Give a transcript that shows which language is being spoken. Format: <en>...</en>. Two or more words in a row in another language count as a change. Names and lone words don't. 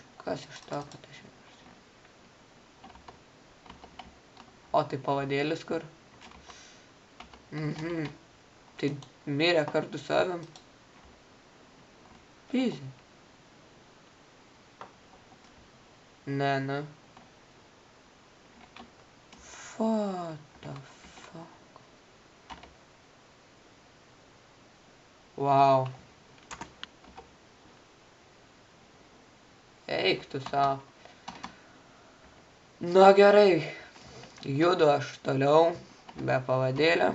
<lt>Kas iš to, kad aš jau... O tai pavadėlis kur? Tai mirė kartu su avim. Easy. Ne, ne.</lt> <en>What the fuck? Wow.</en> <lt>Eik tu savo. Na gerai. Judu aš toliau, be pavadėlio.</lt>